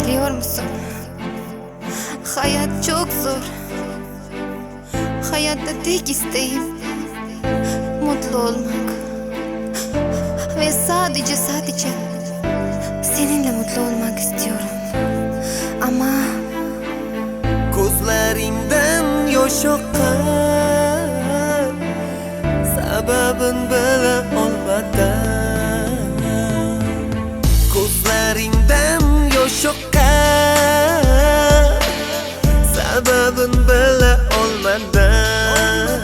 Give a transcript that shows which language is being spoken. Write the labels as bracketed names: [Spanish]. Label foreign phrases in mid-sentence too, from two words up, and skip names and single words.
[Turkish] biliyor musun? Hayat çok zor. Hayatta tek isteğim mutlu olmak. Ve sadece seninle mutlu olmak istiyorum. Ama [Uzbek] ko'zlaringdan yosh oqqan, sababin bila olmadan. Ko'zlaringdan yosh oqqan, sababin bila olmadan.